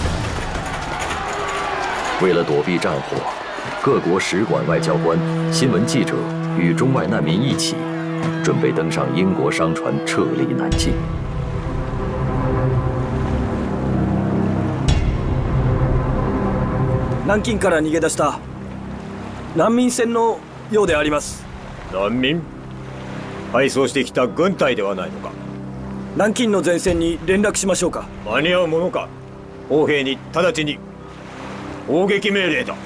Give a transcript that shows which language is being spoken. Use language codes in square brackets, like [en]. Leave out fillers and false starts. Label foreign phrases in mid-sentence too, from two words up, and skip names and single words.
[zh] 为了躲避战火，各国使馆外交官、新闻记者与中外难民一起，准备登上英国商船撤离南京。 [ja] 南京から逃げ出した難民船のようであります。難民？敗走してきた軍隊ではないのか。南京の前線に連絡しましょうか。間に合うものか。砲兵に直ちに砲撃命令だ。